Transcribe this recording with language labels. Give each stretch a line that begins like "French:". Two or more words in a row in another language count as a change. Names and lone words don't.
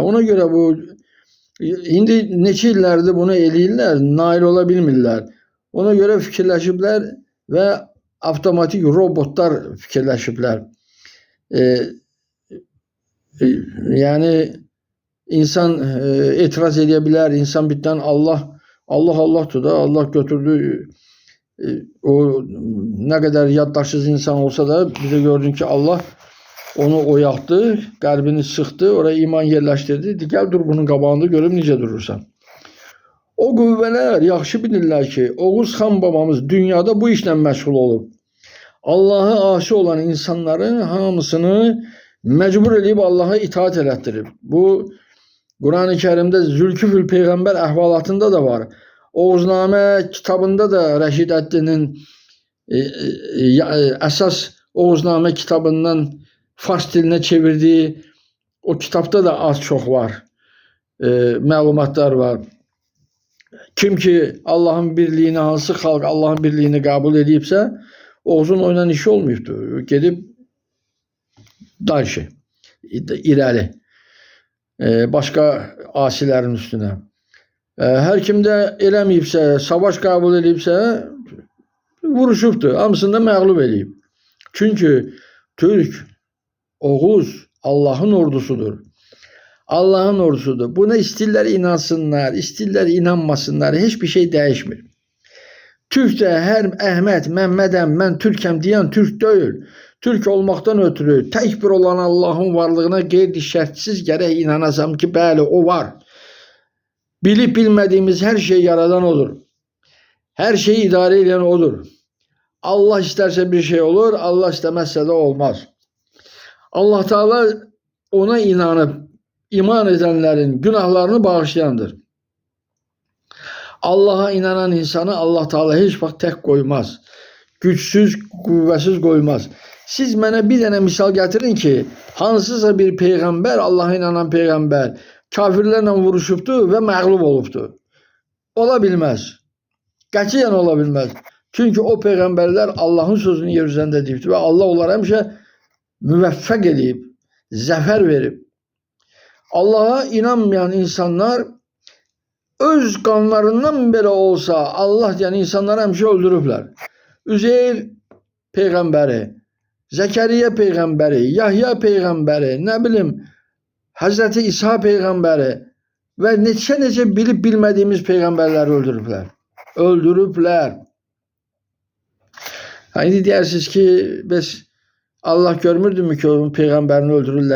Azerbaijani: Ona görə bu indi neçə illərdir bunu eləyirlər, nail ola bilmirlər. Ona görə fikirləşiblər və avtomatik robotlar fikirləşiblər. Yani insan etiraz edə bilər, insan bitdən Allah'tır da, Allah götürdü.
Turkish: O ne kadar yaddaşsız insan olsa da bize gördün ki Allah onu oyaqdı, kalbini sıktı, oraya iman yerleştirdi.
Azerbaijani: Gel dur bunun qabağında görüp necə durursan. O qüvvələr yaxşı bilirlər ki, Oğuz xan babamız dünyada bu işlə məşğul olub. Allah'a aşık olan insanların hamısını mecbur edib Allah'a itaat elətdirib.
Turkish: Bu Kur'an-ı Kerim'de Zülküfül peygamber ahvalatında da var.
Azerbaijani: Oğuzname kitabında da Rəşid Əddinin əsas Oğuzname kitabından
Turkish: Fars diline çevirdiği o kitapta da az çok var.
Azerbaijani: Məlumatlar var. Kim ki Allah'ın birliğini, hansı xalq Allah'ın birliğini kabul edibsə, Oğuzun oynan işi olmayıbdır. Gedib dalşı, irəli.
Turkish: Başka asilerin üstüne.
Azerbaijani: Her kimde eləməyibsə, savaş kabul edibsə, vuruşubdur. Hamısını da məğlub edib. Çünkü Türk, Oğuz Allah'ın ordusudur. Allah'ın ordusudur. Buna istirlər inansınlar, istirlər inanmasınlar.
Turkish: Hiçbir şey değişmir.
Azerbaijani: Türk de her Əhməd, Məmmədəm, mən Türkəm deyən Türk değil.
Turkish: Türk olmaktan ötürü tek bir olan
Azerbaijani: Allah'ın varlığına qeyri-şərtsiz gərək inanasam ki, bəli o var.
Turkish: Bilip bilmediğimiz her şeyi yaradan odur. Her şeyi idare eden odur. Allah isterse bir şey olur, Allah istemezse de olmaz. Allah Teala ona inanıp iman edenlerin günahlarını bağışlayandır. Allah'a inanan insanı Allah Teala hiç vaxt tek koymaz. Güçsüz, kuvvesiz koymaz.
Azerbaijani: Siz mənə bir dənə misal getirin ki, hansısa bir peygamber, Allah'a inanan peygamber kafirlerle vuruşubdu ve məğlub olubdu. Ola bilmez. Qətiyyən ola bilmez. Çünkü o peygamberler Allah'ın sözünü yer üzerinde deyibdi ve Allah onlara həmişə müvəffəq edib, zəfər verib. Allah'a inanmayan insanlar öz qanlarından belə olsa Allah deyən insanları həmişə öldürüblər.
Turkish: Üzeyr peygamberi, Zekeriya peygamberi, Yahya peygamberi, ne bileyim Hazreti İsa peygamberi ve neçə bilip bilmediğimiz peygamberleri öldürüblər.
Azerbaijani: Öldürüblər. Şimdi deyirsiniz ki, biz Allah görmürdü mü ki onun peygamberini öldürürler?